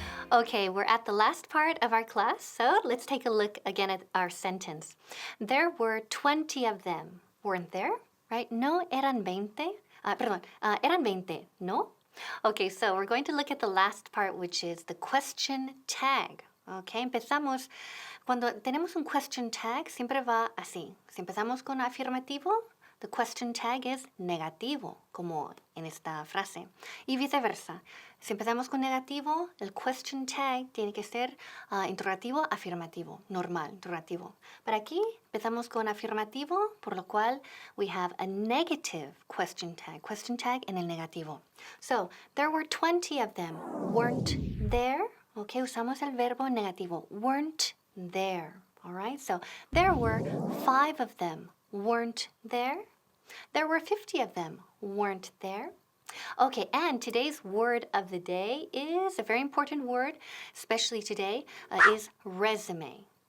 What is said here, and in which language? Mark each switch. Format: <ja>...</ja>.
<en>Okay, we're at the last part of our class, so let's take a look again at our sentence. There were 20 of them, weren't there? Right?</en> <es>No eran 20. Eran 20, no?</es> <en>Okay, so we're going to look at the last part, which is the question tag.</en> <es>Okay, empezamos. Cuando tenemos un question tag, siempre va así. Si empezamos con afirmativo,</es> <en>the question tag</en> <es>es negativo, como en esta frase. Y viceversa. Si empezamos con negativo, el question tag tiene que ser interrogativo, afirmativo, normal, interrogativo. Pero aquí empezamos con afirmativo, por lo cual</es> <en>we have a negative question tag</en> <es>en el negativo.</es> <en>So, there were 20 of them, weren't there? Okay,</en> <es>usamos el verbo negativo,</es> <en>weren't there. All right, so there were 5 of them, weren't there? There were 50 of them, weren't there? Okay, and today's word of the day is a very important word, especially today, is resume.</en>